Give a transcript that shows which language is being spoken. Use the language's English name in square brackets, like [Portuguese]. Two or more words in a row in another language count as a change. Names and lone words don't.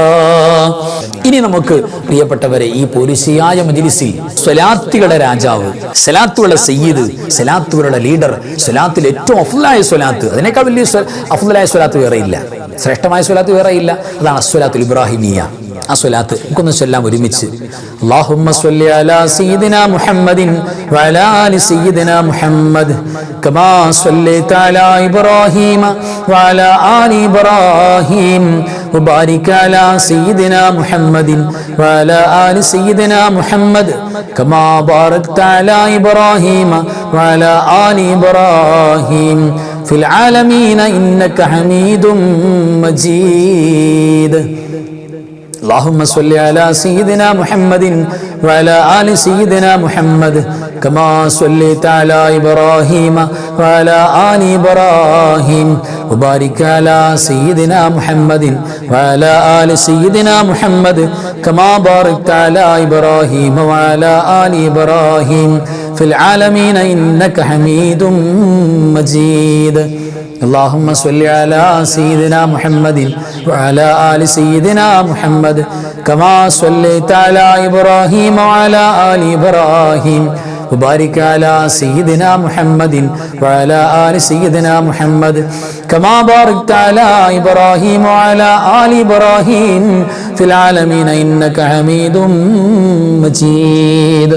[Malayalam] ഇനി നമുക്ക് പ്രിയപ്പെട്ടവരെ, ഈ പോലീസിയായ മജ്‌ലിസിൽ സ്വലാത്തുകളുടെ രാജാവ്, സ്വലാത്തുകളുടെ സയ്യിദ്, സ്വലാത്തുകളുടെ ലീഡർ, സ്വലാത്തിൽ ഏറ്റവും അഫ്ളലായ സ്വലാത്ത്, അതിനേക്കാൾ വലിയ അഫ്ളലായ സ്വലാത്ത് വേറെയില്ല, ശ്രേഷ്ഠമായ സ്വലാത്ത് വേറെയില്ല. അതാണ് അസ്വലാത്തുൽ ഇബ്രാഹിമിയ. ആ സ്വലാത്ത് നമുക്കൊന്ന് ചൊല്ലാം ഒരുമിച്ച്. [Arabic] اللهم صل على سيدنا محمد وعلى آل سيدنا محمد كما صليت على إبراهيم وعلى آل إبراهيم وبارك على سيدنا محمد وعلى آل سيدنا محمد كما باركت على إبراهيم وعلى آل إبراهيم في العالمين إنك حميد مجيد. اللهم صل على سيدنا محمد وعلى آل سيدنا محمد كما صليت على إبراهيم وعلى آل إبراهيم وبارك على سيدنا محمد وعلى آل سيدنا محمد كما باركت على إبراهيم وعلى آل إبراهيم في العالمين إنك حميد مجيد. اللهم صل على سيدنا محمد وعلى آل سيدنا محمد كما صليت على إبراهيم وعلى آل إبراهيم وبارك على سيدنا محمد وعلى آل سيدنا محمد كما باركت على إبراهيم وعلى آل إبراهيم في العالمين إنك حميد مجيد.